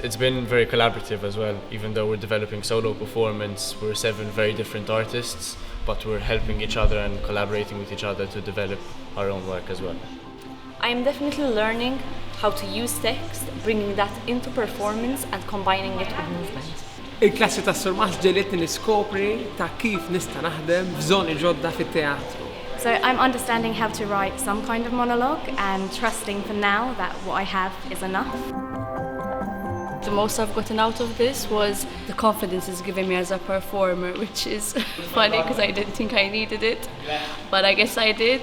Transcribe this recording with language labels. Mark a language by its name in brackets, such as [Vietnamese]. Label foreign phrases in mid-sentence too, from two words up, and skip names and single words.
[English] It's been very collaborative as well. Even though we're developing solo performance, we're 7 very different artists, but we're helping each other and collaborating with each other to develop our own work as well. I'm definitely learning how to use text, bringing that into performance and combining it with movement. [Maltese] Il-klassi ta' Surmaħ ġelitni niskopri ta' kif nista' naħdem f'żoni ġodda fit-teatru. [English] So I'm understanding how to write some kind of monologue and trusting for now that what I have is enough. The most I've gotten out of this was the confidence it's given me as a performer, which is funny because I didn't think I needed it, but I guess I did.